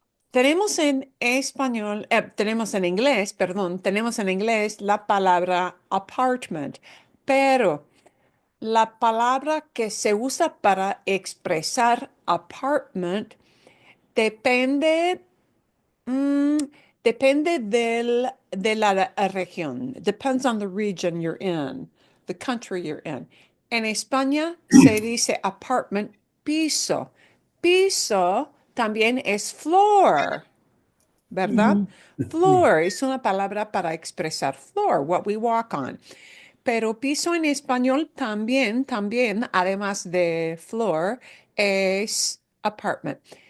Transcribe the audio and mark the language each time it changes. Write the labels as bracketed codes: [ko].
[es] Tenemos en español, tenemos en inglés, perdón, tenemos en inglés la palabra apartment, pero la palabra que se usa para expresar apartment depende. Mm, depende de la región. [en] Depends on the region you're in, the country you're in. [es] En España se dice apartment piso. Piso también es floor, ¿verdad? Mhm. Floor es una palabra para expresar floor, [en] what we walk on. [es] Pero piso en español también, además de floor, es apartment.